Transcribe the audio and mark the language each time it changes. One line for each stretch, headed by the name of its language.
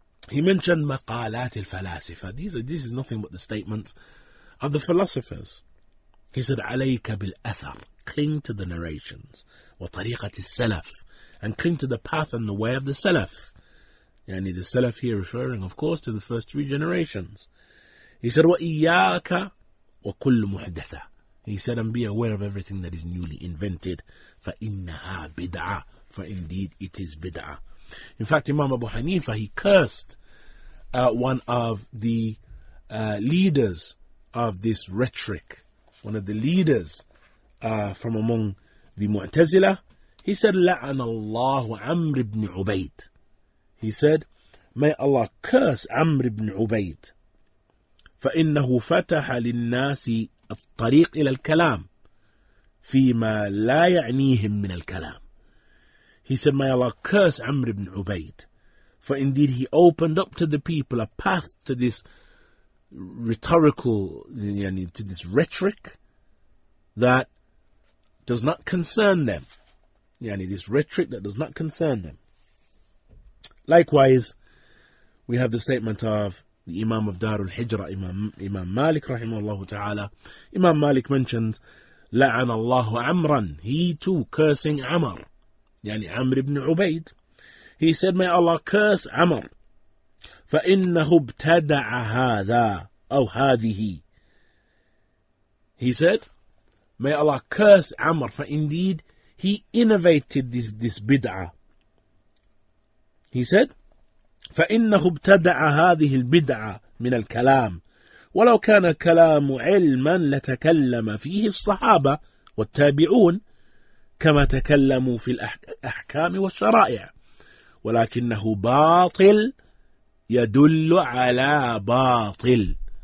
English: He mentioned
Arabic: maqalat al-falasifa.
English: This is nothing but the statements of the philosophers. He said,
Arabic: alayka bil-athar,
English: cling to the narrations,
Arabic: wa tariqat al-salaf,
English: and cling to the path and the way of the salaf. Yani the Salaf here referring, of course, to the first 3 generations. He said,
Arabic: وَإِيَّاكَ وَكُلُّ مُحْدَثَةٍ.
English: He said, and be aware of everything that is newly invented.
Arabic: فَإِنَّهَا بِدْعَةٌ.
English: For indeed it is bid'ah. In fact, Imam Abu Hanifa, he cursed one of the leaders of this rhetoric, one of the leaders from among the Mu'tazila. He said,
Arabic: لَعَنَ اللَّهُ عَمْرِ
English: ibn Ubayd. He said, may Allah curse Amr ibn Ubayd.
Arabic: فإنه فتح للناس الطريق إلى الكلام فيما لا يعنيهم من الكلام.
English: He said, may Allah curse Amr ibn Ubayd. For indeed he opened up to the people a path to this rhetorical, to this rhetoric that does not concern them. This rhetoric that does not concern them. Likewise, we have the statement of the Imam of Darul Hijra, Imam Malik rahimahullah ta'ala. Imam Malik mentions,
Arabic: لَعَنَ اللَّهُ عَمْرًا.
English: He too cursing Amr, Amr ibn Ubayd. He said, may Allah curse Amr.
Arabic: فَإِنَّهُ ابْتَدَعَ هَذَا أو هذه.
English: He said, may Allah curse Amr, for indeed he innovated this bid'ah. He said,
Arabic: فإنه ابتدع هذه البدعة من الكلام ولو كان الكلام علما لتكلم فيه الصحابة والتابعون كما تكلموا في الأحكام والشرائع ولكنه باطل يدل على باطل.